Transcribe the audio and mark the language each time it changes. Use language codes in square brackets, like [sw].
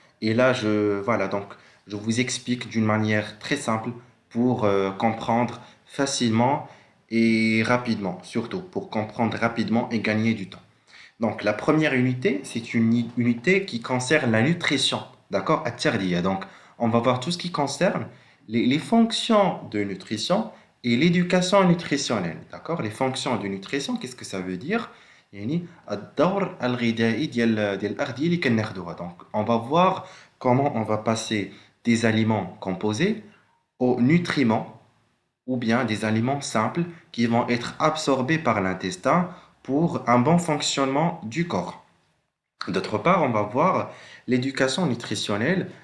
[fr] Et là, voilà, donc je vous explique d'une manière très simple pour comprendre facilement et rapidement, surtout pour comprendre rapidement et gagner du temps. Donc la première unité, c'est une unité qui concerne la nutrition, d'accord, à Tcherdia. Donc on va voir tout ce qui concerne les fonctions de nutrition et l'éducation nutritionnelle, d'accord. Les fonctions de nutrition, qu'est-ce que ça veut dire? [ar] يعني الدور الغذائي ديال الأغذية اللي كناخدوها. [fr] Donc on va voir comment on va passer des aliments composés aux nutriments ou bien des aliments simples qui vont être absorbés par l'intestin pour un bon fonctionnement du corps. D'autre part, on va voir l'éducation nutritionnelle.